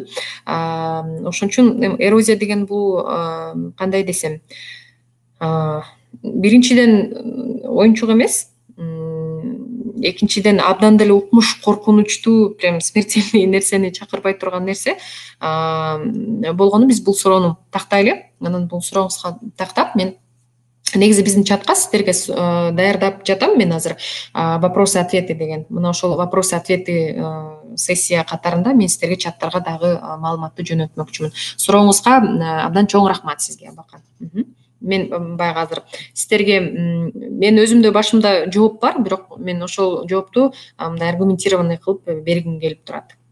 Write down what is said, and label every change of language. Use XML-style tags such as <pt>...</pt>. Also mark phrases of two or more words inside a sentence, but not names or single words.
<ky>Ошон үчүн эрозия деген бул кандай десем, биринчиден оюнчук эмес, экинчиден абдан деле укмуш, коркунучтуу,</ky> <ru>прям смертельный</ru> <ky>нерсени чакырбай турган нерсе болгону биз бул суроону тактайлы. Анан бул сурооңузга тактап мен негизи биздин чатка сиздерге даярдап жатам мен азыр</ky> <ru>вопросы ответы</ru> <ky>деген. Мына ошол</ky> <ru>вопросы ответы</ru> <ky>сессия катарында мен сиздерге чаттарга дагы маалыматты жөнөтмөкчүмүн. Сурооңузга абдан чоң рахмат сизге, Абакан. Мен баягы азыр сиздерге мен өзүмдө башымда жооп бар, бирок мен ошол жоопту мындай аргументированный кылып бергим келип турат.</ky>